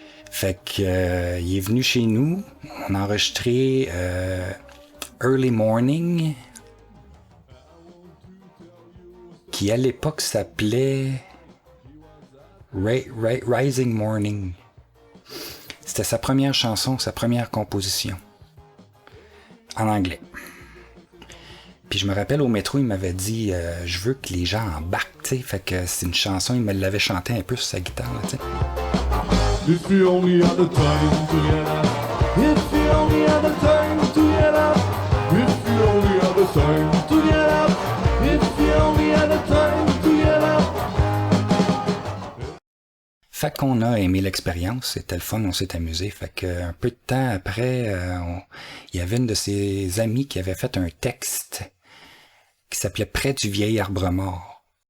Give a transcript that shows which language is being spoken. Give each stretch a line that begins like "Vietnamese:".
French: Fait que il est venu chez nous, on a enregistré Early Morning, qui à l'époque s'appelait Rising Morning. C'était sa première chanson, sa première composition. En anglais. Puis je me rappelle au métro, il m'avait dit je veux que les gens embarquent, tu sais. Fait que c'est une chanson, il me l'avait chanté un peu sur sa guitare, tu sais.
English: If you only had the time to get up. If you only had the time to get up. If you only had the time to get up. If you only had the time to get up.
French: Fait qu'on a aimé l'expérience, c'était le fun, on s'est amusé. Fait qu'un peu de temps après, il y avait une de ses amies qui avait fait un texte qui s'appelait Près du vieil arbre mort.